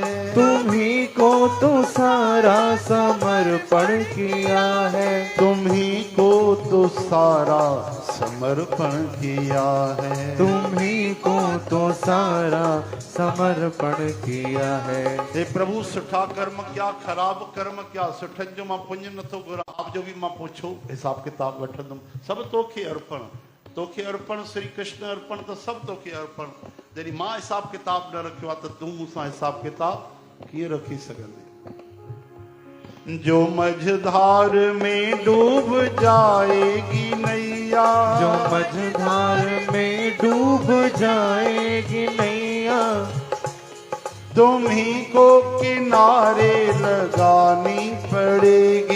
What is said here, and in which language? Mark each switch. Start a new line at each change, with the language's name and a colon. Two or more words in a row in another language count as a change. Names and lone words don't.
Hindi: तुम्ही को तो सारा समर्पण किया है, तुम्ही को तो सारा समर्पण किया है, तुम्ही को तो सारा समर्पण किया है।
Sindhi: हे प्रभु, सुठा कर्म क्या, खराब कर्म क्या, सुठन जो मां पुण्य नथो घुरां, आप जो भी मां पुछो हिसाब किताब वठंदुमि, सब तोखे अर्पण, तोखे अर्पण, श्री कृष्ण अर्पण, तो सब तोखे अर्पण। जॾहिं मां हिसाब किताब न रखियो आहे त तूं मूंसां हिसाब किताब कीअं रखी सघंदे?
Hindi: जो मझधार में डूब जाएगी नैया, जो मझधार में डूब जाएगी नैया, तुम्ही को किनारे लगानी पड़ेगी,